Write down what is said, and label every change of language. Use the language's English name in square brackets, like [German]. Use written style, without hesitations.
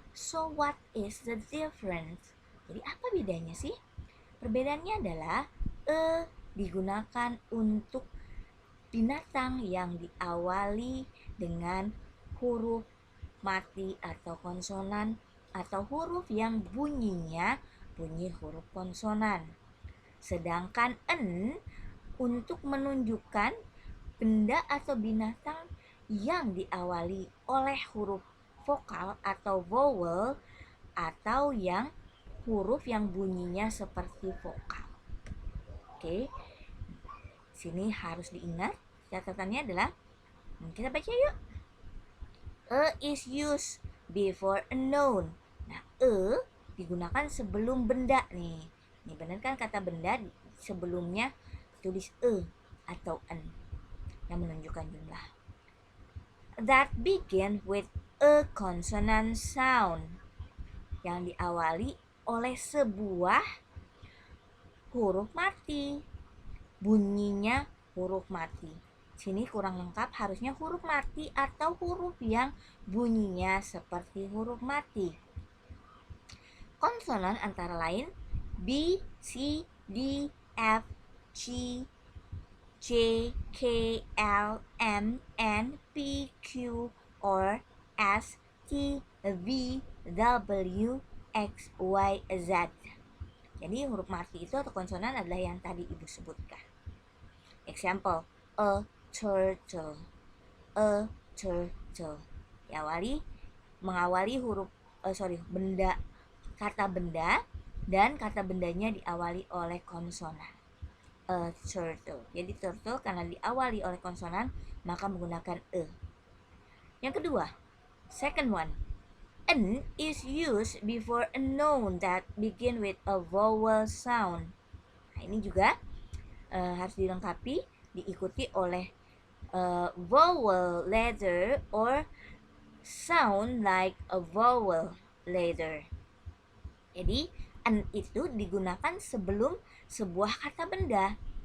[English] So what is the difference? [Indonesian] Jadi apa bedanya sih? Perbedaannya adalah digunakan untuk binatang yang diawali dengan huruf mati atau konsonan, atau huruf yang bunyinya bunyi huruf konsonan. Sedangkan en untuk menunjukkan benda atau binatang yang diawali oleh huruf vokal atau vowel, atau yang huruf yang bunyinya seperti vokal. Oke, sini harus diingat catatannya adalah, kita baca yuk. [English] Is used before a noun. [Indonesian] Nah, digunakan sebelum benda nih. Ini benar kan kata benda sebelumnya tulis atau an yang menunjukkan jumlah. [English] That begin with a consonant sound. [Indonesian] Yang diawali oleh sebuah huruf mati. Bunyinya huruf mati. Sini kurang lengkap, harusnya huruf mati atau huruf yang bunyinya seperti huruf mati. Konsonan antara lain B, C, D, F, G, J, K, L, M, N, P, Q, R, S, T, V, W, X, Y, Z. Jadi huruf mati itu atau konsonan adalah yang tadi Ibu sebutkan. [English] Example, a turtle, a turtle. [Indonesian] Mengawali huruf benda, kata benda, dan kata bendanya diawali oleh konsonan. [English] A turtle. [Indonesian] Jadi turtle karena diawali oleh konsonan maka menggunakan e. Yang kedua, [English] second one, an is used before a noun that begin with a vowel sound. [Indonesian] Nah, ini juga harus dilengkapi, diikuti oleh [English] vowel letter or sound like a vowel letter. [Indonesian] Jadi an itu digunakan sebelum sebuah kata benda.